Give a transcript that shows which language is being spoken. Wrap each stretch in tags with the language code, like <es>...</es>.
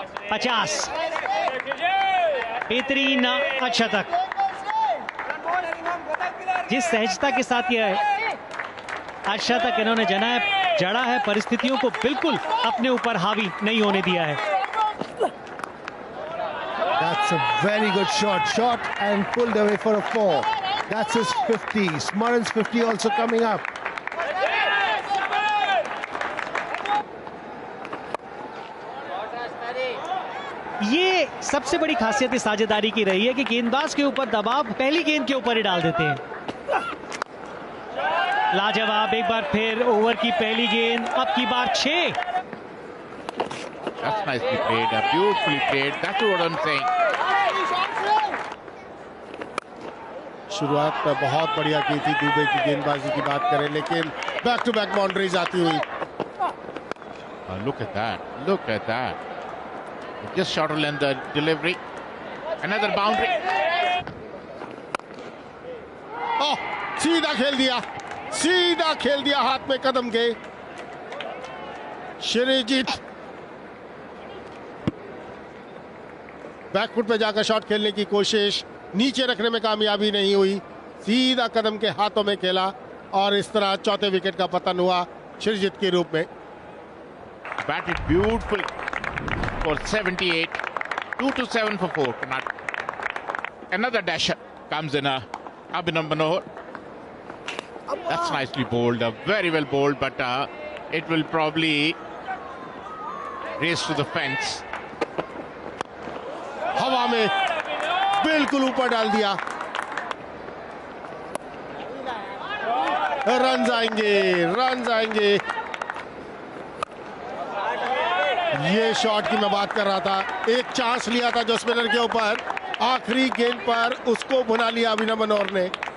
<hi>50. बेहतरीन अच्छा तक. जिस सहजता के साथ यह अच्छा तक इन्होंने जड़ा है, परिस्थितियों को बिल्कुल अपने ऊपर हावी नहीं होने दिया है.</hi> <en>That's a very good shot. Shot and pulled away for a 4. That's his 50. Smaran's 50 also coming up.</en> <hi>ये सबसे बड़ी खासियत इस साझेदारी की रही है कि गेंदबाज के ऊपर दबाव पहली गेंद के ऊपर ही डाल देते हैं. लाजवाब. एक बार फिर ओवर की पहली गेंद, अब की बार 6.</hi> <en>That's nicely played, beautifully played. That's what I'm saying.</en> <hi>शुरुआत पर बहुत बढ़िया की थी दुबे की गेंदबाजी की बात करें, लेकिन बैक टू बैक बाउंड्रीज आती हुई.</hi> <en>Look at that. Look at that. Just shorter than the delivery. Another boundary.</en> <hi>Oh, सीधा खेल दिया. सीधा खेल दिया हाथ में कदम के. श्रीजीत बैकफुट पे जाकर शॉट खेलने की कोशिश, नीचे रखने में कामयाबी नहीं हुई. सीधा कदम के हाथों में खेला. और इस तरह चौथे विकेट का पतन हुआ श्रीजीत के रूप में।</hi> <en>Batted beautifully for 78. 2-7 for 4. Another dasher comes in. Abhinav Manohar. That's nicely bowled. Very well bowled, but it will probably race to the fence.</en> <hi>हवा में बिल्कुल ऊपर डाल दिया। रन आएंगे। ये शॉट की मैं बात कर रहा था। एक चांस लिया था जो स्पिनर के ऊपर, आखिरी गेंद पर उसको भुना लिया अभिनव मनोहर ने।</hi>